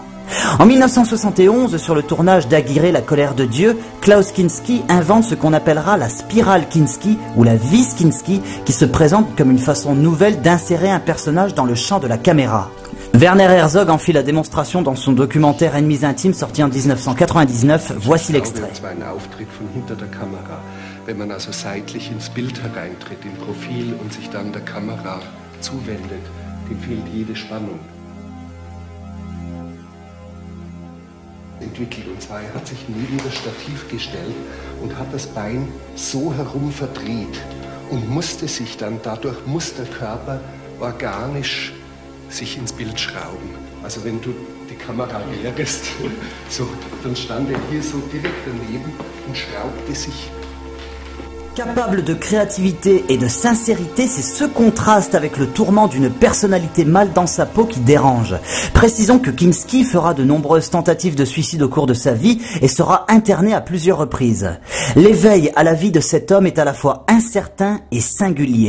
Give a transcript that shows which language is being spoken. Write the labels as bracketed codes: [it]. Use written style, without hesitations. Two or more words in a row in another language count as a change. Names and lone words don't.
[fr] En 1971, sur le tournage d'Aguirre, la colère de Dieu, Klaus Kinski invente ce qu'on appellera la spirale Kinski ou la vis Kinski, qui se présente comme une façon nouvelle d'insérer un personnage dans le champ de la caméra. Werner Herzog en fit la démonstration dans son documentaire Ennemis intimes sorti en 1999. Voici l'extrait. [de] Wenn man also seitlich ins Bild hereintritt, im Profil und sich dann der Kamera zuwendet, dem fehlt jede Spannung. Entwickelt. Und zwar, er hat sich neben das Stativ gestellt und hat das Bein so herum verdreht und musste sich dann, dadurch muss der Körper organisch sich ins Bild schrauben. Also wenn du die Kamera leerst, so, dann stand er hier so direkt daneben und schraubte sich. [fr] Capable de créativité et de sincérité, c'est ce contraste avec le tourment d'une personnalité mal dans sa peau qui dérange. Précisons que Kinski fera de nombreuses tentatives de suicide au cours de sa vie et sera interné à plusieurs reprises. L'éveil à la vie de cet homme est à la fois incertain et singulier.